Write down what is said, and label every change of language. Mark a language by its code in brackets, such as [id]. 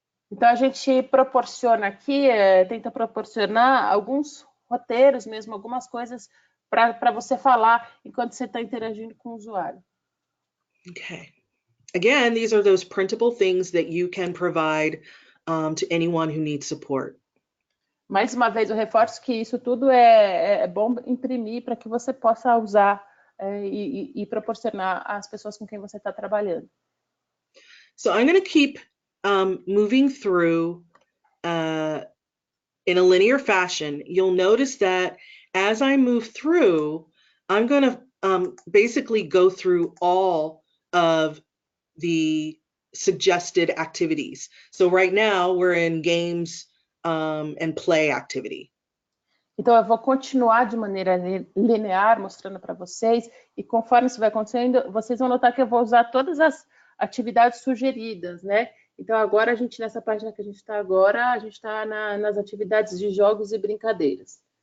[pt] Então, a gente proporciona aqui, tenta proporcionar alguns roteiros mesmo, algumas coisas para você falar enquanto você está interagindo com o usuário. [en] Okay. Again, these are those printable things that you can provide to anyone who needs support. [pt] Mais uma vez, eu reforço que isso tudo é bom imprimir para que você possa usar e proporcionar às pessoas com quem você está trabalhando. [en] So I'm going to keep moving through in a linear fashion. You'll notice that as I move through, I'm going to basically go through all of the suggested activities. So right now we're in games and play activity. [pt] Então, eu vou continuar de maneira linear, mostrando para vocês, e conforme isso vai acontecendo, vocês vão notar que eu vou usar todas as atividades sugeridas, né? Então, agora, nessa página que a gente está agora, a gente está nas atividades de jogos e brincadeiras.